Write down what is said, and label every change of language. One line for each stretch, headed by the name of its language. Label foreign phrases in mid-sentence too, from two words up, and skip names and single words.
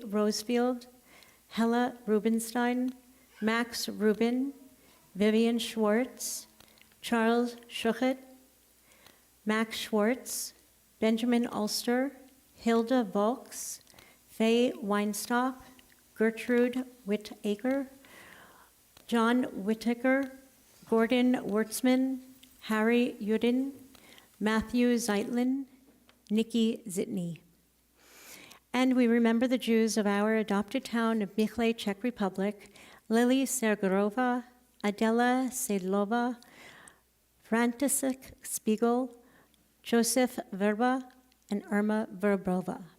English: Rosefield, Hella Rubenstein, Max Rubin, Vivian Schwartz, Charles Schuchet, Max Schwartz, Benjamin Ulster, Hilda Volks, Faye Weinstock, Gertrude Whittaker, John Whittaker, Gordon Wertzman, Harry Yudin, Matthew Zeitlin, Nikki Zitny. And we remember the Jews of our adopted town of Michle, Czech Republic: Lily Sergerova, Adela Sedlova, František Spiegel, Joseph Verba, and Irma Verbrova.